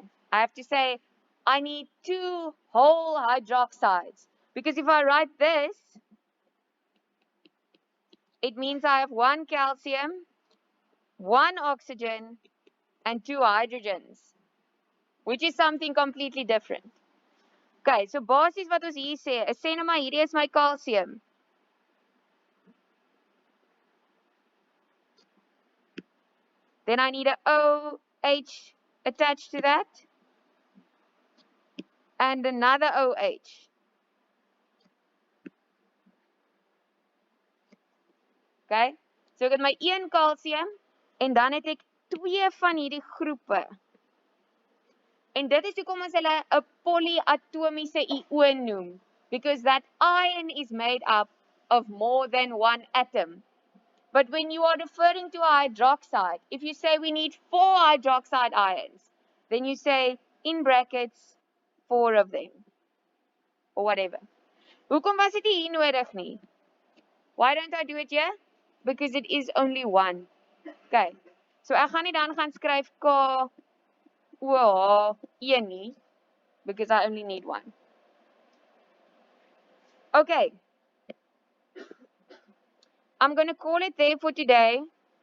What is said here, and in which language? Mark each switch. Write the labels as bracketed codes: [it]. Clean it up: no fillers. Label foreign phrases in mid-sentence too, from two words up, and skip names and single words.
[en] I have to say, I need 2 whole hydroxides. Because if I write this, it means I have 1 calcium, 1 oxygen, and 2 hydrogens, which is something completely different. [af] Okay, so basies wat ons hier sê, is sê nou maar hierdie is my calcium. [en] Then I need a OH attached to that. And another OH. Okay? [af] So ek het my 1 calcium en dan het ek 2 van hierdie groepe. En dit is hoekom ons hulle 'n polyatomiese ioon noem, [en] because that ion is made up of more than 1 atom. But when you are referring to a hydroxide, if you say we need 4 hydroxide ions, then you say in brackets 4 of them or whatever. [af] Hoekom was dit hier nodig nie? [en] Why don't I do it here? Because it is only 1. Okay. [af] So ek gaan nie dan gaan skryf KOH1 nie, [en] because I only need 1. Okay. I'm going to call it there for today.